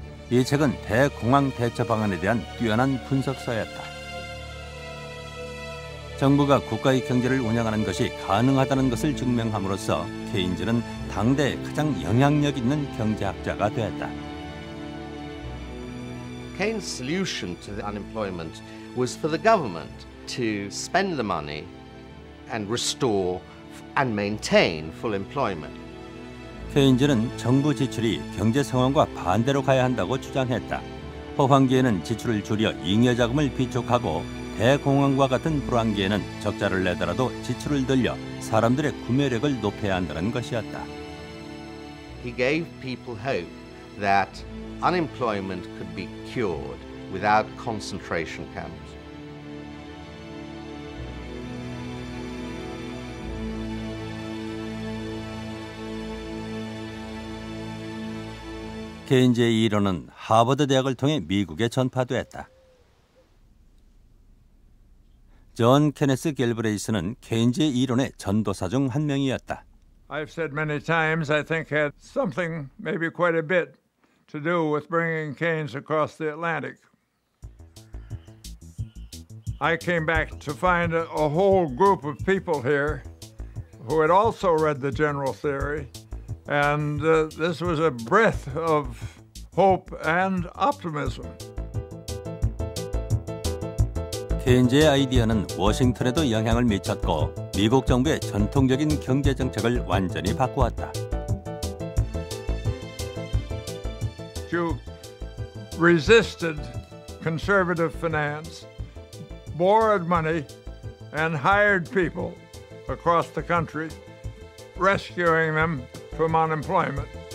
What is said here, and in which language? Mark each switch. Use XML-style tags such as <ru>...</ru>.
<ko>이 책은 대공황 대처 방안에 대한 뛰어난 분석서였다. 정부가 국가의 경제를 운영하는 것이 가능하다는 것을 증명함으로써 케인즈는 당대의 가장 영향력 있는 경제학자가 되었다.</ko> <en>Keynes' solution to the unemployment was for the government to spend the money and restore and maintain full employment.</en> <ko>케인즈는 정부 지출이 경제 상황과 반대로 가야 한다고 주장했다. 호황기에는 지출을 줄여 잉여자금을 비축하고 대공황과 같은 불황기에는 적자를 내더라도 지출을 늘려 사람들의 구매력을 높여야 한다는 것이었다.</ko> <en>He gave people hope that unemployment could be cured without concentration camps.</en> <ko>케인즈의 이론은 하버드 대학을 통해 미국에 전파됐다. 존 케네스 갤브레이스는 케인즈의 이론의 전도사 중 한 명이었다.</ko> <en>I've said many times I think had something, maybe quite a bit, to do with bringing Keynes across the Atlantic. I came back to find a whole group of people here who had also read the general theory. And this was a breath of hope and optimism.</en> <ko>케인즈의 아이디어는 워싱턴에도 영향을 미쳤고 미국 정부의 전통적인 경제 정책을 완전히 바꾸었다.</ko> <en>You resisted conservative finance, borrowed money, and hired people across the country, rescuing them from unemployment.</en>